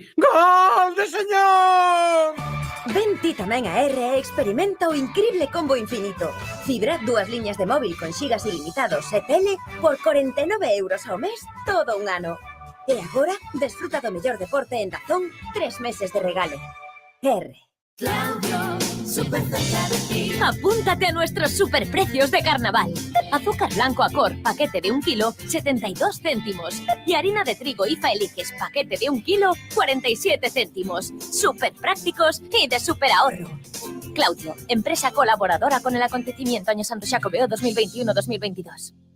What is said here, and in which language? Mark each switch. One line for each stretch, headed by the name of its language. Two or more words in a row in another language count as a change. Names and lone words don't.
Spanish: ¡Gol de señor!
Galician: Ven ti tamén a R e experimenta o incrible Combo Infinito. Fibra, 2 liñas de móvil con xigas ilimitados e tele por 49 euros ao mes todo un ano. E agora, desfruta do mellor deporte en Dazón 3 meses de regalo. R.
Spanish: Claudio, súper cerca de ti. Apúntate a nuestros superprecios de carnaval. Azúcar blanco Acor, paquete de 1 kilo, 72 céntimos. Y harina de trigo IFA Eliques, paquete de 1 kilo, 47 céntimos. Súper prácticos y de súper ahorro. Claudio, empresa colaboradora con el acontecimiento Año Santo Xacobeo 2021-2022.